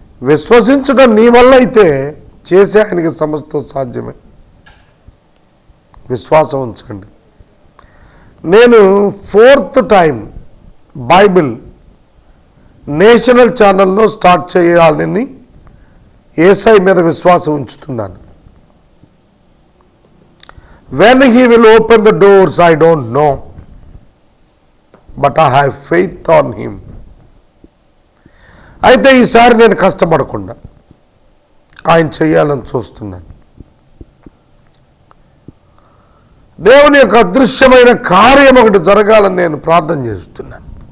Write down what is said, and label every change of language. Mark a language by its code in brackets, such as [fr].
[te] విశ్వసించడం నీ వల్ల అయితే చేసే ఆయనకి సమస్తం సాధ్యమే. విశ్వాసం ఉంచండి. నేను 4th టైం బైబిల్ నేషనల్ ఛానల్లో స్టార్ట్ చేయాలని యేసయ్య మీద విశ్వాసం ఉంచుతున్నాను. [en] When he will open the doors, I don't know, but I have faith on him. [te] అయితే ఈసారి నేను కష్టపడకుండా ఆయన చేయాలని చూస్తున్నాను. దేవుని యొక్క అదృశ్యమైన కార్యం ఒకటి జరగాలని నేను ప్రార్థన చేస్తున్నాను.